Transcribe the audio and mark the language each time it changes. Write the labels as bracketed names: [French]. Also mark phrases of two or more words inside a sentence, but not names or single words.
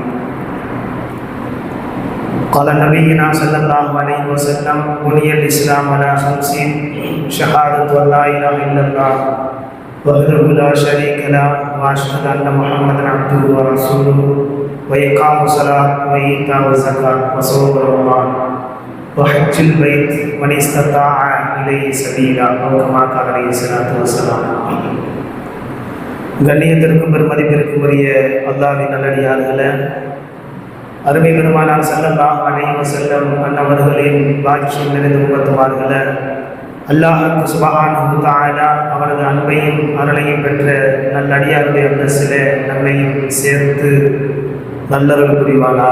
[Arabic] قال نبينا صلى الله عليه وسلم: بني الإسلام على 50: شهادة أن لا إله إلا الله وحده لا شريك له وأشهد أن محمدا عبده ورسوله وإقام الصلاة وإيتاء الزكاة وصوم رمضان وحج البيت من استطاع إليه سبيلا أو كما قال عليه الصلاة والسلام. [Tamil] கண்ணியத்திற்கும் பெருமதிப்பிற்கும் உரிய அல்லாஹ்வின் நல்லடியார்களே, அருமை பெருமானார் [Arabic] صلى الله عليه وسلم [Tamil] அன்னவர்களின் பாக்கியம் நிறைந்த உம்மத்துமார்களே, அல்லாஹ் [Arabic] سبحانه وتعالى [Tamil] அவரது அன்பையும் அருளையும் பெற்ற நல்லடியாருடைய அந்தஸ்திலே நம்மையும் சேர்த்து நல்லருள் புரிவானாக.